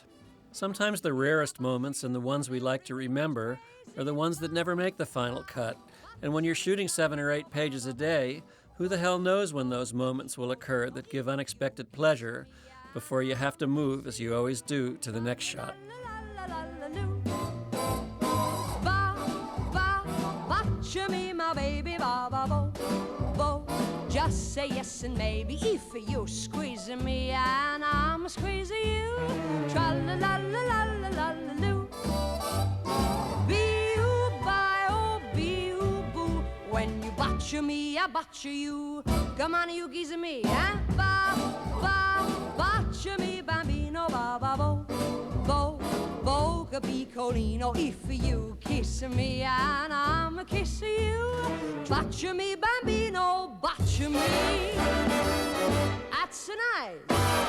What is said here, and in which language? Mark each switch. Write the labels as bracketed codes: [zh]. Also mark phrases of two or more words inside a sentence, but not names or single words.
[en] Sometimes the rarest moments and the ones we like to remember are the ones that never make the final cut, and when you're shooting 7 or 8 pages a day, who the hell knows when those moments will occur that give unexpected pleasure before you have to move, as you always do, to the next shot. Me, my baby, ba ba bo, bo. Just say yes and maybe if you squeeze me and I'm squeezing you. Tra la la la la la la la loo. Bee-oo, bye-oh, bee-oo, boo. When you botcha me, I botcha you. Come on, you geese me, eh? Ba ba botcha me, bambino, ba ba bo, bo. [it] Boca piccolino, [en] if you kiss me and I'm kissing you, [it] boccia me bambino, boccia me. [en] That's nice.